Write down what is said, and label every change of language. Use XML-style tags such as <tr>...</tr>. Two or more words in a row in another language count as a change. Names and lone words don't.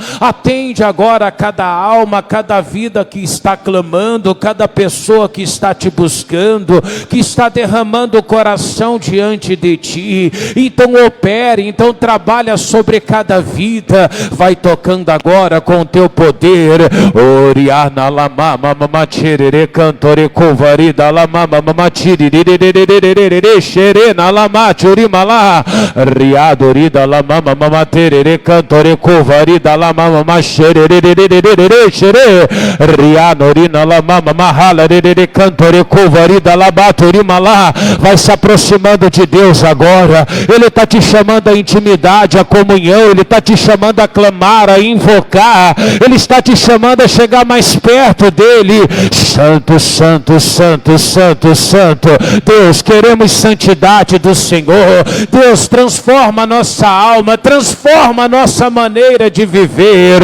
<pt>Atende agora a cada alma, a cada vida que está clamando, cada pessoa que está te buscando, que está derramando o coração diante de ti. Então opere, então trabalha sobre cada vida, vai tocando agora com o teu poder. Oriana lama mama tirere cantore covarida lama mama tirere xerena lama churimala riadorida lama mama terere cantore covarida lama mama xerere xere rianorina lama mama halarere cantore covarida lama turimala. Vai se aproximando de Deus agora. Ele está te chamando à intimidade, à comunhão. Ele está te chamando a clamar, a invocar. Ele está te chamando a chegar mais perto dele. Santo, santo, santo, santo, santo. Deus, queremos santidade do Senhor. Deus, transforma a nossa alma, transforma a nossa maneira de viver.</pt>